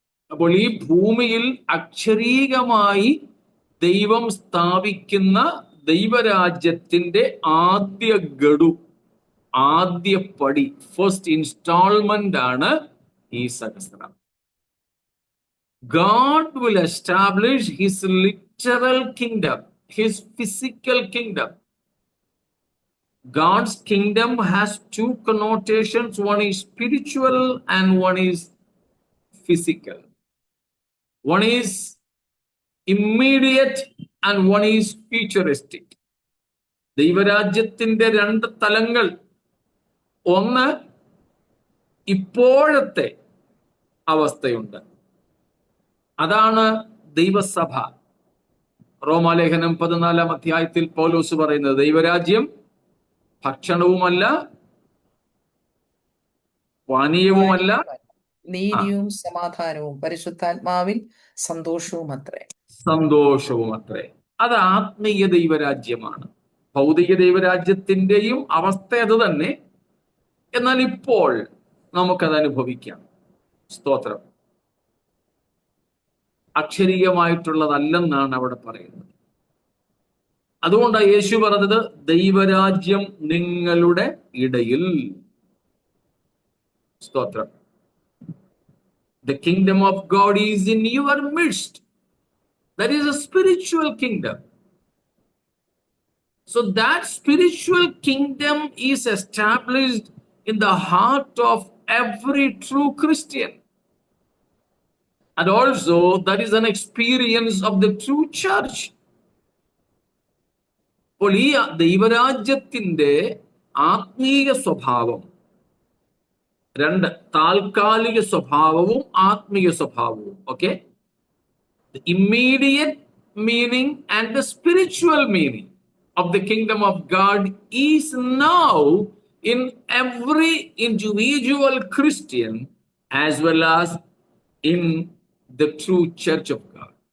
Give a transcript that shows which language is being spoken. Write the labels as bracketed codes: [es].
[ml] അപ്പോൾ ഈ ഭൂമിയിൽ അക്ഷരീകമായി ദൈവം സ്ഥാപിക്കുന്ന ദൈവരാജ്യത്തിന്റെ ആദ്യ ഗഡു, ആദ്യ പടി, [en] first instalment [ml] ആണ് ഈ സഹസ്രം. [en] God will establish his literal kingdom, his physical kingdom. God's kingdom has two connotations. One is spiritual and one is physical. One is immediate and one is futuristic. [ml] ദൈവരാജ്യത്തിന്റെ 2 തലങ്ങൾ, ഒന്ന് ഇപ്പോഴത്തെ അവസ്ഥയുണ്ട്, അതാണ് ദൈവസഭ. റോമാലേഖനം 14-ാം അധ്യായത്തിൽ പൗലോസ് പറയുന്നത്, ദൈവരാജ്യം ഭക്ഷണവുമല്ല പാനീയവുമല്ല, നീതിയും സമാധാനവും പരിശുദ്ധാത്മാവിൽ സന്തോഷവുമത്രേ. സന്തോഷവുമത്രേ. അത് ആത്മീയ ദൈവരാജ്യമാണ്. ഭൗതിക ദൈവരാജ്യത്തിന്റെയും അവസ്ഥ അത് തന്നെ. എന്നാൽ ഇപ്പോൾ നമുക്കത് അനുഭവിക്കാം. സ്തോത്രം. അക്ഷരീയമായിട്ടുള്ളതല്ലെന്നാണ് അവിടെ പറയുന്നത്. അതുകൊണ്ടാണ് യേശു പറഞ്ഞത്, ദൈവരാജ്യം നിങ്ങളുടെ ഇടയിൽ. സ്തോത്രം. [en] The kingdom of God is in your midst. That is a spiritual kingdom. So that spiritual kingdom is established in the heart of every true Christian. And also that is an experience of the true church. [ml] അപ്പോൾ ഈ ദൈവരാജ്യത്തിന്റെ ആത്മീയ സ്വഭാവം, 2, താൽക്കാലിക സ്വഭാവവും ആത്മീയ സ്വഭാവവും. [en] Okay, the immediate meaning and the spiritual meaning of the kingdom of God is now in every individual Christian as well as in the true church of God.